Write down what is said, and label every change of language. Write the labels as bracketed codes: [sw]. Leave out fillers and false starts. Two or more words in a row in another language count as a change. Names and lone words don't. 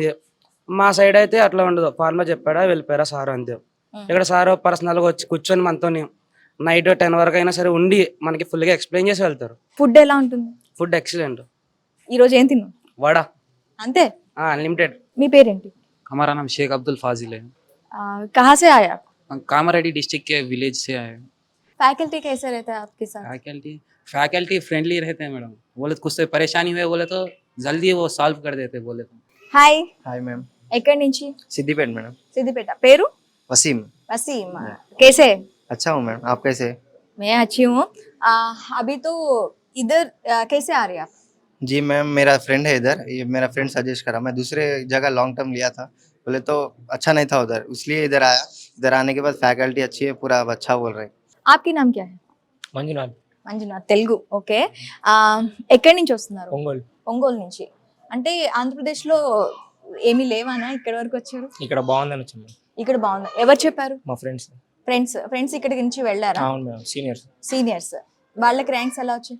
[te] మా సైడ్ అయితే అట్లా ఉండదు. ఫార్ములా చెప్పాడా వెళ్ళిపోయారా సార్ అంతే. ఇక్కడ సార్ పర్సనల్గా వచ్చి కూర్చొని మనతో నైట్ 10 వరకు అయినా సరే ఉండి మనకి ఫుల్గా ఎక్స్ప్లెయిన్ చేసి వెళ్తారు. ఫుడ్ ఎలా ఉంటుంది? ఫుడ్ ఎక్సలెంట్. ఈ రోజు ఏం తిన్నావు? వడ అంతే, అన్లిమిటెడ్. మీ పేరేంటి? [hi] हमारा नाम शेख अब्दुल फाजिल है. कहाँ से आया? हम कामारेड्डी डिस्ट्रिक्ट के विलेज से आए हैं. फैकल्टी कैसे रहता है आपके साथ? फैकल्टी फ्रेंडली रहते हैं मैडम. बोले तो कुछ से परेशानी हुए बोले तो जल्दी वो सॉल्व कर देते बोले तो. हाय मैम. [te] ఎక్కడి నుంచి? [hi] सिद्दीपेट मैडम. [te] सिद्दीपेट. పేరు? [hi] वसीम. वसीम. कैसे? अच्छा हूँ मैम, आप कैसे? मैं अच्छी हूँ. अभी तो इधर कैसे आ रहे हैं आप? जी मैम, मेरा फ्रेंड है इधर, ये मेरा फ्रेंड सजेस्ट करा. मैं दूसरे जगह [en] long term [hi] लिया था, बोले तो अच्छा नहीं था उधर, इसलिए इधर आया. इधर आने के बाद फैकल्टी अच्छी है, पूरा अच्छा बोल रहे हैं. आपकी नाम क्या है? [te] మంజునాథ్. మంజునాథ్. తెలుగు. ఓకే, ఎక్కడి నుంచి వస్తున్నారు? ఒంగోలు నుంచి. అంటే ఆంధ్రప్రదేశ్లో ఏమీ లేవానా ఇక్కడి వరకు వచ్చారు? ఇక్కడ బాగుందని వచ్చాము. ఇక్కడ బాగుంది. ఎవరు చెప్పారు? మా ఫ్రెండ్స్. ఫ్రెండ్స్ ఇక్కడికి నుంచి వెళ్ళారా? అవును మేడం, సీనియర్స్. వాళ్ళకి ర్యాంక్స్ ఎలా వచ్చాయి?